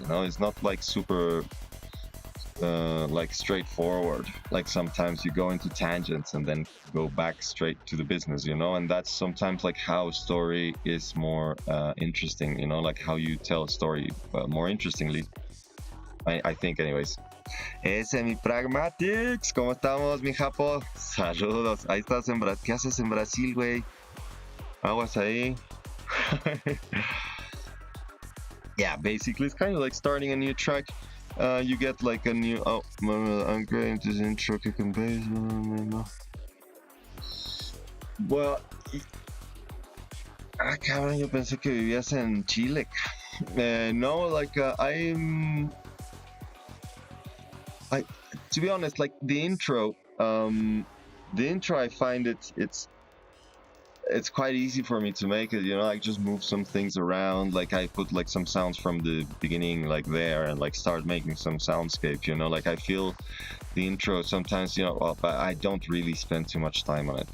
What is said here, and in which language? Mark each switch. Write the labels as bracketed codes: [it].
[en] It's not like super like straightforward. Like sometimes you go into tangents and then go back straight to the business, and that's sometimes like how a story is more interesting, like how you tell a story more interestingly. I think, anyways. [es] Ese, mi Pragmatics, ¿cómo estamos, mi Japo? Saludos, ahí estás en Brasil. ¿Qué haces en Brasil, güey? Aguas ahí. [en] Yeah, basically, it's kind of like starting a new track. You get like a new. Oh, I'm going to the intro, kick and bass. [es] Well, cabrón, yo pensé que vivías en Chile. [en] No, like I, to be honest, like the intro, I find it's quite easy for me to make it, I just move some things around, like I put like some sounds from the beginning like there and like start making some soundscape, like I feel the intro sometimes, but I don't really spend too much time on it.